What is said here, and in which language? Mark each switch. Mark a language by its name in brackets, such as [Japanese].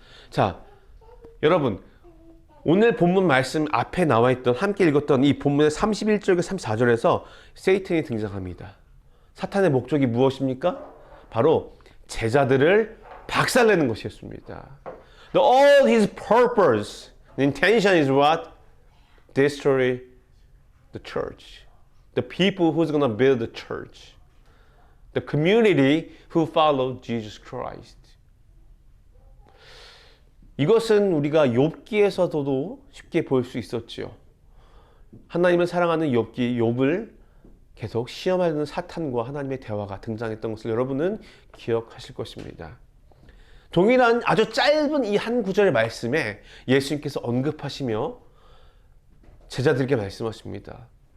[Korean] 자, 여러분 오늘 본문 말씀 앞에 나와 있던 함께 읽었던 이 본문의 31절과 34절에서 세이탄이 등장합니다. 사탄의 목적이 무엇입니까? 바로 제자들을 박살내는 것이었습니다. [English] All his purpose, the intention is what? Destroy the church. The people who's going to build the church. The community who follow Jesus Christ. [Korean] 이것은 우리가 욥기에서도 쉽게 볼 수 있었죠. 하나님을 사랑하는 욥을 계속 시험하는 사탄과 하나님의 대화가 등장했던 것을 여러분은 기억하실 것입니다. 동일한 아주 짧은 이 한 구절의 말씀에 예수님께서 언급하시며 제자들에게 말씀하십니다.